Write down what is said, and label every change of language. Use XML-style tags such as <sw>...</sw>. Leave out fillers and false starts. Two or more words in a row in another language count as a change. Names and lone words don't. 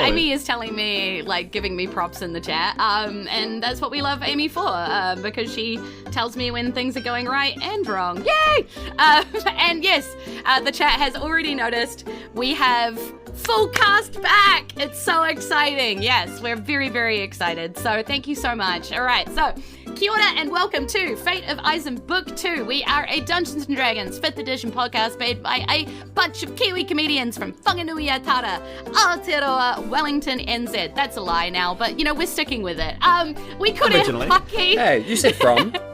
<en>Amy is telling me, like, giving me props in the chat, and that's what we love Amy for, because she tells me when things are going right and wrong. Yay! And yes, the chat has already noticed we have full cast back. It's so exciting. Yes, we're very, very excited. So thank you so much. All right, so</en> <mi>kia ora</mi> <en>and welcome to Fate of Isen Book 2. We are a Dungeons & Dragons 5th edition podcast made by a bunch of Kiwi comedians from Whanganui-a-Tara, Aotearoa, Wellington, NZ. That's a lie now, but, you know, we're sticking with it. We could Originally. Hey, you said from.</en>